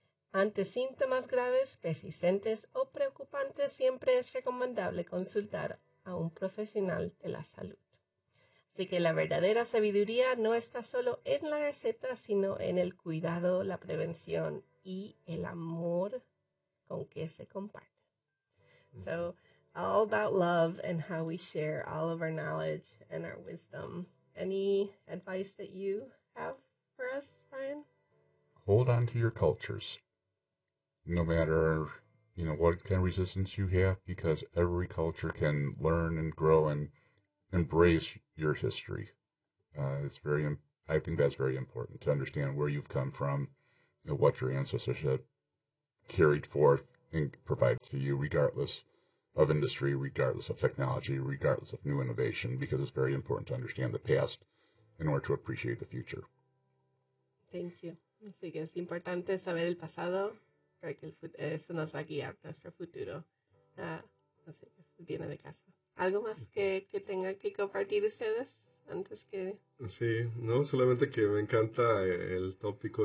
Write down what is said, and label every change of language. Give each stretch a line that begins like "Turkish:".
Spanish: Ante síntomas graves, persistentes o preocupantes, siempre es recomendable consultar a un profesional de la salud. Así que la verdadera sabiduría no está solo en la receta, sino en el cuidado, la prevención y el amor con que se comparte.
English: So, all about love and how we share all of our knowledge and our wisdom. Any advice that you have for us, Ryan? Hold on to your cultures, no matter you know, what kind of resistance you have, because every culture can learn and grow and embrace your history. I think that's very important to understand where you've come from and what your ancestors have carried forth and provided to you, regardless of industry, regardless of technology, regardless of new innovation, because it's very important to understand the past in order to appreciate the future. Thank you.
Spanish: Así que es importante saber el pasado para que eso nos va a guiar nuestro futuro. Así que viene de casa. ¿Algo más que tenga que compartir ustedes antes que...? Sí, no, solamente que me encanta el tópico.